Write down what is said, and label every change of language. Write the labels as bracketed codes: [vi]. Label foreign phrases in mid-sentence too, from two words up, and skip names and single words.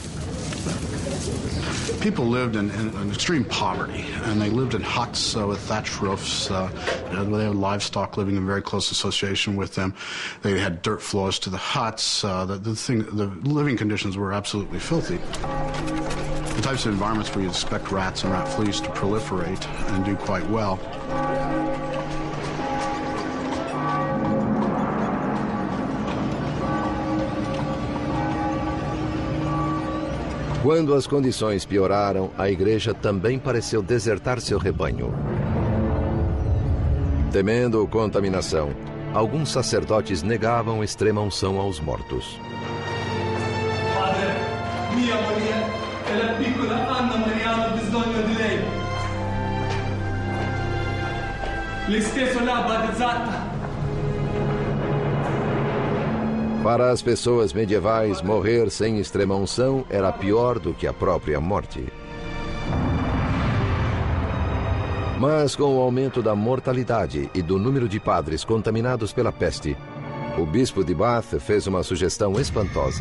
[en] People lived in extreme poverty, and they lived in huts with thatched roofs. They had livestock living in very close association with them. They had dirt floors to the huts. The living conditions were absolutely filthy. The types of environments where you expect rats and rat fleas to proliferate and do quite well. [pt] Quando as condições pioraram, a igreja também pareceu desertar seu rebanho. Temendo contaminação, alguns sacerdotes negavam extrema unção aos mortos. [it] Padre, mia moglie e la piccola Anna Maria hanno bisogno di lei. Lei stesso l'ha battezzata. [pt] Para as pessoas medievais, morrer sem extrema-unção era pior do que a própria morte. Mas com o aumento da mortalidade e do número de padres contaminados pela peste, o bispo de Bath fez uma sugestão espantosa.